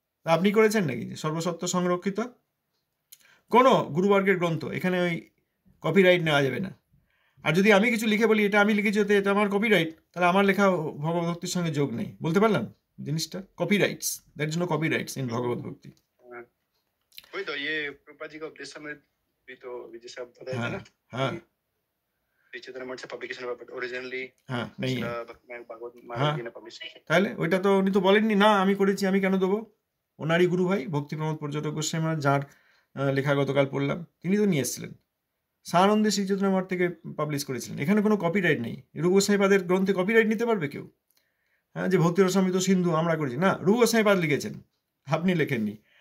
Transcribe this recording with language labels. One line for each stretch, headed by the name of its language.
Bangla: আপনি করেছেন নাকি যে সর্বসত্ব সংরক্ষিত কোনো গুরুবর্গের গ্রন্থ, এখানে ওই কপিরাইট নেওয়া যাবে না। আর যদি আমি কিছু লিখে বলি এটা আমি লিখেছি, ওতে এটা আমার কপিরাইট, তাহলে আমার লেখা ভগবত ভক্তির সঙ্গে যোগ নেই। বলতে পারলাম জিনিসটা? Copyrights,
English: That is no copyrights in Bhagavat bhakti.
Hindi: वही तो ये प्रभुपाद जी का उपदेश में भी तो जैसे आप बताए थे हाँ ना, हाँ श्री चैतन्य मठ से पब्लिकेशन हुआ,
English: but originally
Hindi: हाँ नहीं है। भागवत हाँ महाराज जी ने पब्लिश किया।
Bangla: তাহলে ওইটা তো উনি তো বলেননি না আমি করেছি, আমি কেন দেবো? ওনারই গুরু ভাই ভক্তি প্রমোদ পর্যটক গোস্বামী মহারাজ, যার লেখা গতকাল পড়লাম, তিনি তো নিয়ে এসেছিলেন, সানন্দে শ্রী চৈতন্য মঠ থেকে পাবলিশ করেছিলেন। এখানে কোনো কপিরাইট নেই। রূপ গোস্বামীপাদের গ্রন্থে কপিরাইট নিতে পারবে কেউ? হ্যাঁ, যে ভক্তি রসামৃত সিন্ধু আমরা করেছি, না, রূপ গোস্বামীপাদ লিখেছেন, আপনি লেখেননি।